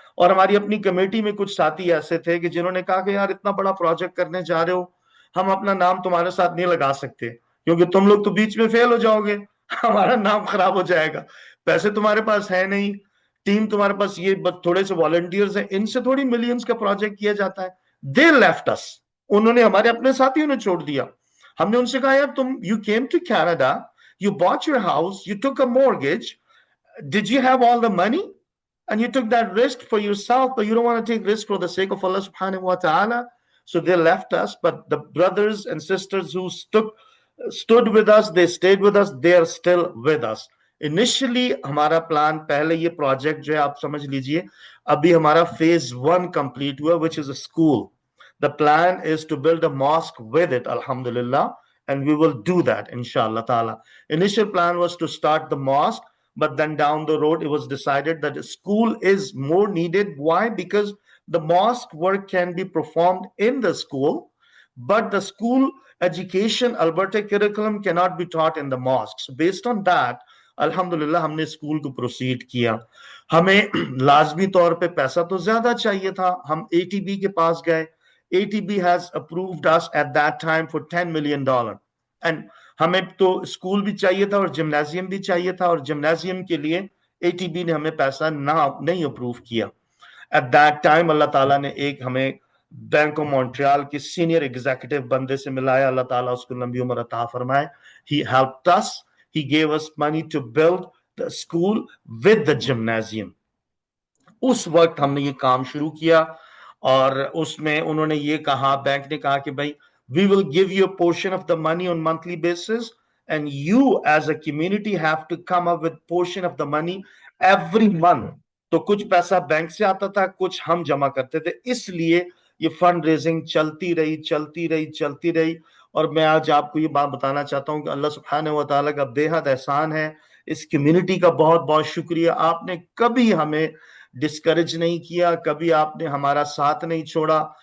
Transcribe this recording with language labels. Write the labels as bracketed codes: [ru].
[ur] اور ہماری اپنی کمیٹی میں کچھ ساتھی ایسے تھے کہ جنہوں نے کہا کہ یار اتنا بڑا پروجیکٹ کرنے جا رہے ہو, ہم اپنا نام تمہارے ساتھ نہیں لگا سکتے کیونکہ تم لوگ تو بیچ میں فیل ہو جاؤ گے, ہمارا نام خراب ہو جائے گا. پیسے تمہارے پاس ہے نہیں, ٹیم تمہارے پاس یہ تھوڑے سے والنٹیئرز ہیں, ان سے تھوڑی ملینز کا پروجیکٹ کیا جاتا ہے. [en] They left us. [ur] انہوں نے ہمارے اپنے ساتھیوں نے چھوڑ دیا. ہم نے ان سے کہا یار تم [en] you came to Canada, you bought your house, you took a mortgage, did you have all the money? And you took that risk for yourself, but you don't want to take risk for the sake of Allah subhanahu wa ta'ala. So they left us, but the brothers and sisters who stood with us, they stayed with us, they are still with us. [ur] Initially ہمارا plan, پہلے یہ project جو ہے آپ سمجھ لیجئے ابھی ہمارا phase 1 complete ہوا, [en] which is a school. The plan is to build a mosque with it, alhamdulillah, and we will do that inshallah ta'ala. Initial plan was to start the mosque, but then down the road it was decided that a school is more needed. Why? Because the mosque work can be performed in the school, but the school education Alberta curriculum cannot be taught in the mosque. So based on that, [ur] الحمدللہ ہم نے school کو proceed کیا. ہمیں لازمی طور پہ پیسہ تو زیادہ چاہیے تھا. ہم ATB کے پاس گئے. [en] ATB has approved us at that time for $10 million. [ur] And ہمیں تو اسکول بھی چاہیے تھا اور جمنازیم بھی چاہیے تھا, اور جمنازیم کے لیے ATB نے ہمیں پیسہ نہیں اپروو کیا. [en] At that time [ur] اللہ تعالیٰ نے ایک ہمیں بینک آف مونٹریال کے سینئر ایگزیکٹو بندے سے ملایا, اللہ تعالیٰ اس کو لمبی عمر عطا فرمائے. [en] He helped us. He gave us money to build the school with the gymnasium. [ur] اس وقت ہم نے یہ کام شروع کیا, اور اس میں انہوں نے یہ کہا, بینک نے کہا کہ بھائی [en] we will give you a portion of the money on monthly basis and you as a community have to come up with portion of the money every month. [ur] تو کچھ پیسہ بینک سے آتا تھا, کچھ ہم جمع کرتے تھے. اس لیے یہ فنڈ ریزنگ چلتی رہی. اور میں آج آپ کو یہ بات بتانا چاہتا ہوں کہ اللہ سبحانہ و تعالیٰ کا بے حد احسان ہے. اس کمیونٹی کا بہت بہت شکریہ. آپ نے کبھی ہمیں ڈسکریج نہیں کیا, کبھی آپ نے ہمارا ساتھ نہیں چھوڑا.